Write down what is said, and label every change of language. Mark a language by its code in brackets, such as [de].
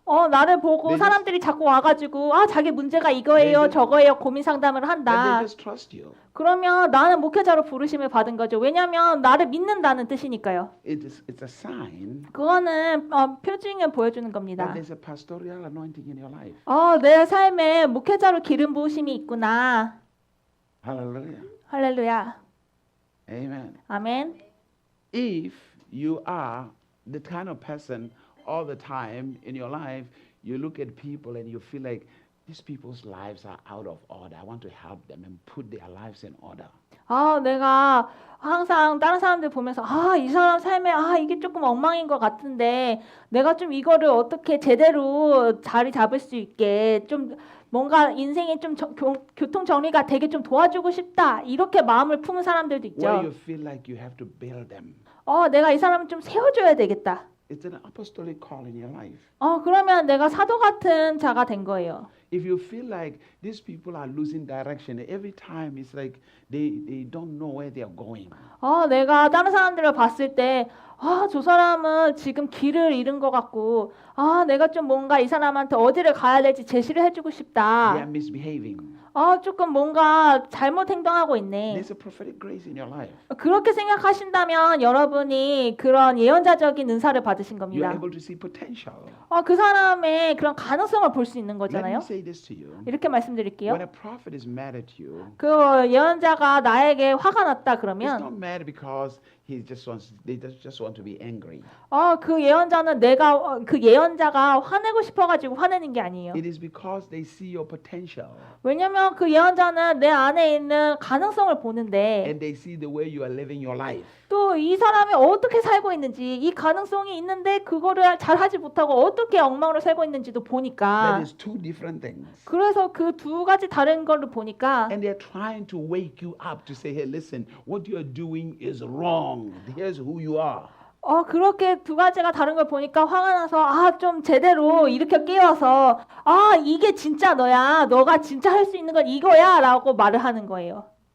[ko] 나를 보고 사람들이 자꾸 와가지고 자기 문제가 이거예요, 저거예요, 고민 상담을 [en] And [ko] 한다. [en] they just trust you. [ko] 그러면 나는 목회자로 부르심을 받은 거죠. 왜냐하면 나를 믿는다는 뜻이니까요. [en] It's a sign [ko] 그거는 표징을 보여주는 겁니다. [en] there's a pastoral anointing in your life. [ko] 내 삶에 목회자로 기름 부으심이 있구나. [en] Hallelujah. [ko] 할렐루야. [en] Amen. [ko] 아멘. [en] If you are the kind of person all the time in your life, you look at people and you feel like these people's lives are out of order. I want to help them and put their lives in order. [ko] 내가 항상 다른 사람들 보면서 이 사람 삶에 이게 조금 엉망인 것 같은데 내가 좀 이거를 어떻게 제대로 자리 잡을 수 있게 좀 뭔가 인생에 좀 교통 정리가 되게 좀 도와주고 싶다. 이렇게 마음을 품은 사람들도 있죠. [en] Where you feel like you have to build them. [ko] 내가 이 사람을 좀 세워줘야 되겠다. [en] It's an apostolic call in your life. [ko] 그러면 내가 사도 같은 자가 된 거예요. [en] If you feel like these people are losing direction, every time it's like they don't know where they are going. [ko] 내가 다른 사람들을 봤을 때 저 사람은 지금 길을 잃은 것 같고 내가 좀 뭔가 이 사람한테 어디를 가야 될지 제시를 해주고 [en] They [ko] 싶다. [en] are misbehaving. [ko] 조금 뭔가 잘못 행동하고 있네. [en] There's a prophetic grace in your life. [ko] 그렇게 생각하신다면 여러분이 그런 예언자적인 은사를 받으신 [en] You're [ko] 겁니다. [en] able to see potential. [ko] 그 사람의 그런 가능성을 볼 수 있는 [en] Let me [ko] 거잖아요. [en] say this to you. [ko] 이렇게 말씀드릴게요. [en] When a prophet is mad at you, [ko] 그 예언자가 나에게 화가 났다 [en] he's [ko] 그러면 [en] not mad because they just want to be angry. [ko] 그 예언자는 그 예언자가 화내고 싶어가지고 화내는 게 아니에요. [en] It is because they see your potential [ko] 왜냐면 그 예언자는 내 안에 있는 가능성을 보는데 [en] and they see the way you are living your life. [ko] 또 이 사람이 어떻게 살고 있는지, 이 가능성이 있는데 그거를 잘 하지 못하고 어떻게 엉망으로 살고 있는지도 [en] That [ko] 보니까, [en] is two different things. [ko] 그래서 그 두 가지 다른 걸로 보니까 [en] And they're trying to wake you up to say, hey, listen, what you're doing is wrong. Here's who you are. [ko] 그렇게 두 가지가 다른 걸 보니까 화가 나서 좀 제대로 일으켜 깨워서 이게 진짜 너야. 너가 진짜 할 수 있는 건 이거야 라고 말을 하는 거예요.